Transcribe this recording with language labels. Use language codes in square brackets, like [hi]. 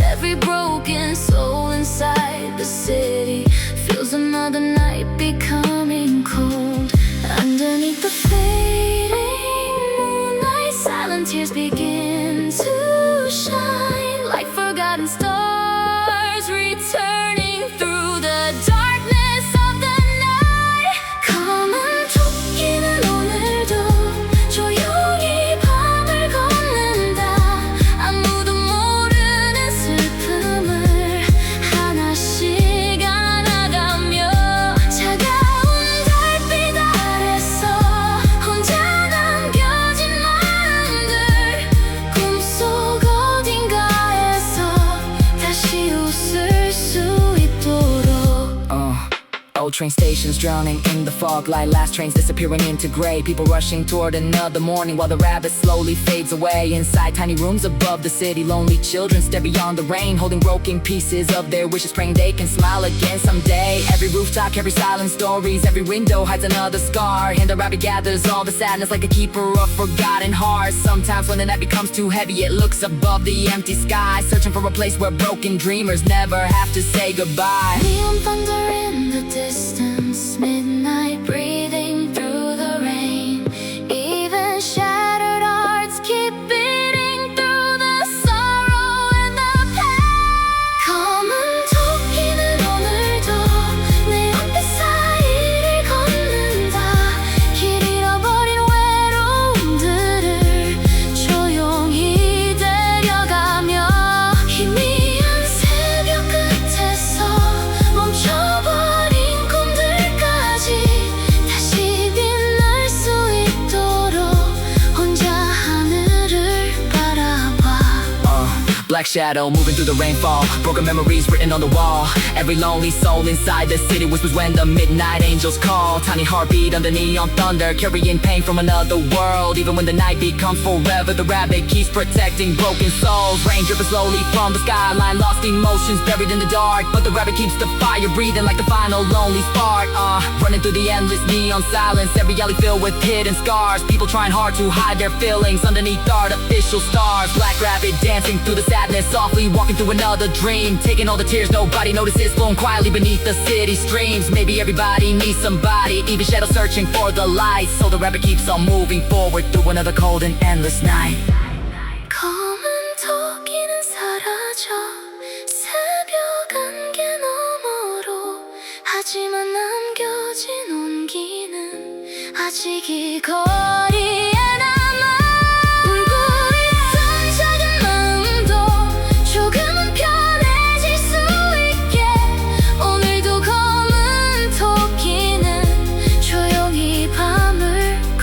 [en] Every broken soul inside the city feels another night becoming cold. Underneath the fading moonlight, silent tears begin to shine, like forgotten stars returning through the darkness of the night. [ko] 검은 토끼는 오늘도 조용히 밤을 걷는다. 아무도 모르는 슬픔을 하나씩 안아가며, 차가운 달빛 아래서 혼자 남겨진 마음들, 꿈속 어딘가에서 다시 웃을 수 있도록. [en] Old train stations drowning in the fog light, last trains disappearing into gray, people rushing toward another morning while the rabbit slowly fades away. Inside tiny rooms above the city, lonely children stare beyond the rain, holding broken pieces of their wishes, praying they can smile again someday. Every rooftop carries silent stories, every window hides another scar, and the rabbit gathers all the sadness like a keeper of forgotten hearts. Sometimes when the night becomes too heavy, it looks above the empty sky, searching for a place where broken dreamers never have to say goodbye. Neon thunder in the distance, midnight breathing through the rain. Even shattered hearts keep beating through the sorrow and the pain. [ko] 검은 토끼는 오늘도 내 앞에 사이를 걷는다. 길 잃어버린 외로움들을 조용히 데려가며, 희미한 새벽 끝에서 멈춰버린 꿈들까지 다시 빛날 수 있도록 혼자 하늘을 바라봐. [en] Black shadow moving through the rainfall, broken memories written on the wall. Every lonely soul inside the city whispers when the midnight angels call. Tiny heartbeat under neon thunder, carrying pain from another world. Even when the night becomes forever, the rabbit keeps protecting broken souls. Rain dripping slowly from the skyline, lost emotions buried in the dark, but the rabbit keeps the fire breathing like the final lonely spark. Running through the endless neon silence, every alley filled with hidden scars, people trying hard to hide their feelings underneath artificial stars. Black rabbit dancing through the sadness, softly walking through another dream, taking all the tears nobody notices, flowing quietly beneath the city streams. Maybe everybody needs somebody, even shadows searching for the light, so the rabbit keeps on moving forward through another cold and endless night. [ko] 검은 토끼는 사라져 새벽 안개 너머로, 하지만 남겨진 온기는 아직 이 거리에 남아. 울고있던 작은 마음도 조금은 편해질 수 있게, 오늘도 검은 토끼는 조용히 밤을